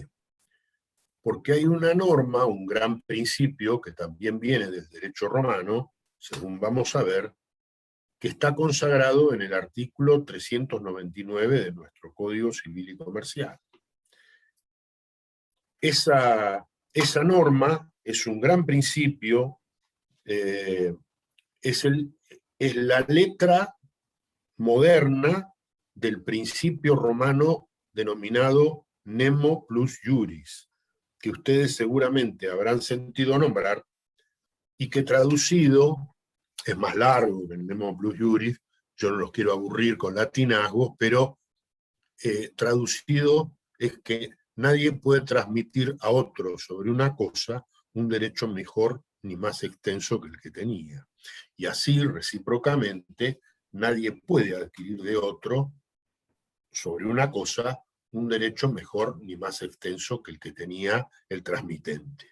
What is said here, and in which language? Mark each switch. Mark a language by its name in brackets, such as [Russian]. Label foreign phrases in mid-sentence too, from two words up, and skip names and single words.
[Spanish] Porque hay una norma, un gran principio que también viene del derecho romano, según vamos a ver, que está consagrado en el artículo 399 de nuestro Código Civil y Comercial. Esa norma es un gran principio, es la letra moderna del principio romano denominado [Latin] nemo plus iuris, [Spanish] que ustedes seguramente habrán sentido nombrar, y que traducido es más largo que el [Latin] nemo plus iuris. [Spanish] Yo no los quiero aburrir con latinazgos, pero traducido es que nadie puede transmitir a otro sobre una cosa un derecho mejor ni más extenso que el que tenía. Y así, recíprocamente, nadie puede adquirir de otro sobre una cosa un derecho mejor ni más extenso que el que tenía el transmitente.